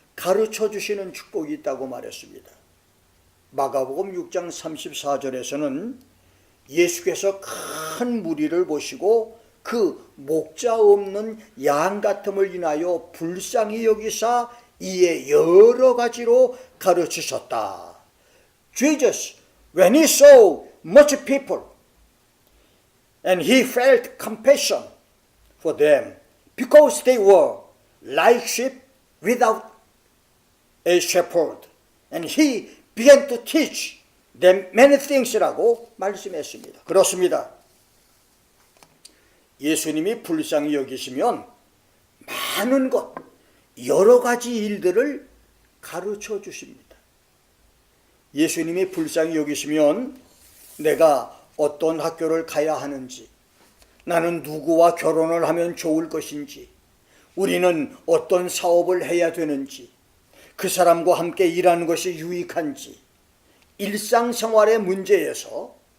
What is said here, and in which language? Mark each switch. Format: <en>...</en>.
<ko>가르쳐 주시는 축복이 있다고 말했습니다. 마가복음 6장 34절에서는 예수께서 큰 무리를 보시고 그 목자 없는 양 같음을 인하여 불쌍히 여기사 이에 여러 가지로 가르치셨다.</ko> <en>Jesus, when he saw much people, and he felt compassion for them, because they were like sheep without a shepherd, and he began to teach them many things</en> <ko>라고 말씀했습니다. 그렇습니다. 예수님이 불쌍히 여기시면 많은 것, 여러 가지 일들을 가르쳐 주십니다. 예수님이 불쌍히 여기시면 내가 어떤 학교를 가야 하는지, 나는 누구와 결혼을 하면 좋을 것인지, 우리는 어떤 사업을 해야 되는지, 그 사람과 함께 일하는 것이 유익한지, 일상생활의 문제에서</ko>